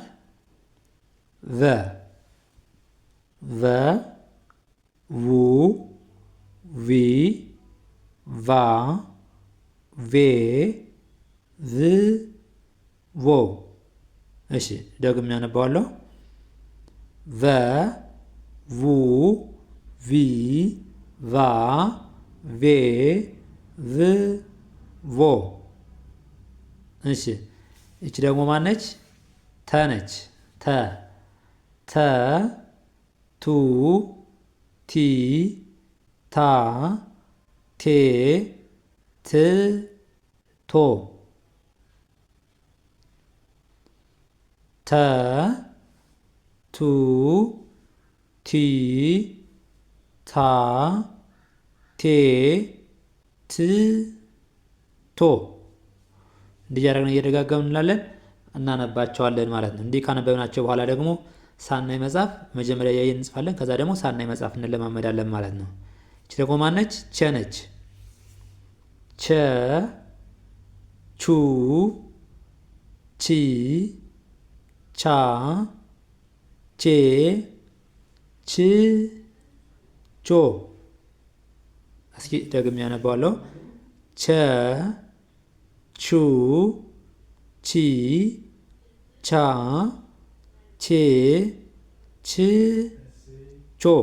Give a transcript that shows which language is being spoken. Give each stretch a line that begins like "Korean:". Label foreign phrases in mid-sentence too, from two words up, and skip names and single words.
Amharic: ቨ ቨ ው ቪ ቫ ቬ ቭ ቮ። እሺ ደግሜ ያነባዋለሁ። ቨ ው ቪ ቫ ቬ ቭ ቮ። እሺ እቺ ደግሞ ማነች? ተ ነች። ተ ተ ቱ ቲ ታ ቴ ት ቶ። ተ ቱ ቲ ታ ቴ ት ቶ። እንዲህ እያደረግን እየደጋገምን እንላለን እናነባቸዋለን ማለት ነው። እንዲህ ካነበብናቸው በኋላ ደግሞ ሳናይ መጻፍ መጀመሪያ ያየን እንጽፋለን። ከዛ ደግሞ ሳናይ መጻፍ እንለማመዳለን ማለት ነው። እቺ ደግሞ ማነች? ቸ ነች። ቸ ቹ ቺ ቻ ቼ ች ቾ። እስኪ ደግሜ ያነባዋለሁ። ቸ ቹ ቺ ቻ ቼ ች ቾ።